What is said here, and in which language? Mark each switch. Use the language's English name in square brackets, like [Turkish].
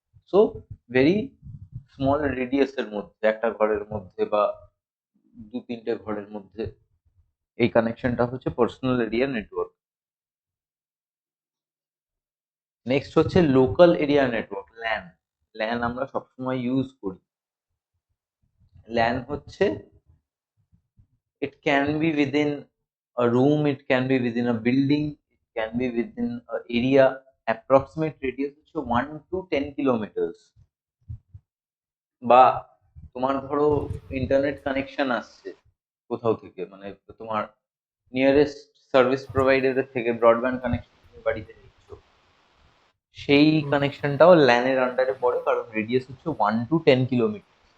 [English] so very small radius [Bangla] এর মধ্যে, একটা ঘরের মধ্যে বা দু তিনটে ঘরের মধ্যে এই কানেকশনটা হচ্ছে পার্সোনাল এরিয়া নেটওয়ার্ক। নেক্সট হচ্ছে local area network, LAN. LAN আমরা সবসময় ইউজ করি। ল্যান হচ্ছে, [English] it can be within a room, it can be within a building, it can be within a area. Approximate radius [Bangla] হচ্ছে [English] 1 to 10 kilometers। [Bangla] বা তোমার ধরো internet connection আসছে কোথাও থেকে, মানে তোমার নিয়ারেস্ট সার্ভিস প্রোভাইডারের থেকে ব্রডব্যান্ড কানেকশন বাড়িতে নিচ্ছ, সেই কানেকশনটাও ল্যানের আন্ডারে পড়ে, কারণ রেডিয়াস হচ্ছে 1 to 10 কিলোমিটার।